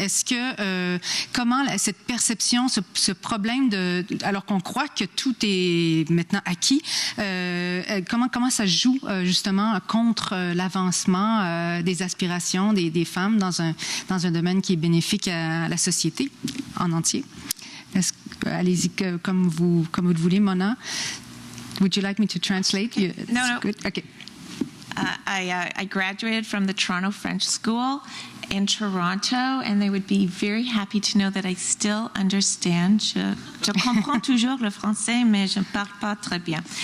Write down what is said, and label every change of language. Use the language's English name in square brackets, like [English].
[French] Est-ce que comment cette perception, ce problème alors qu'on croit que tout est maintenant acquis, comment ça joue justement contre l'avancement des aspirations des femmes dans un domaine qui est bénéfique à la société en entier? Allez-y comme vous le voulez, Mona. [English] Would you like me to translate? No. Good. Okay. I graduated from the Toronto French School in Toronto, and they would be very happy to know that I still understand. [French] Je comprends toujours le français, mais je ne parle pas très bien.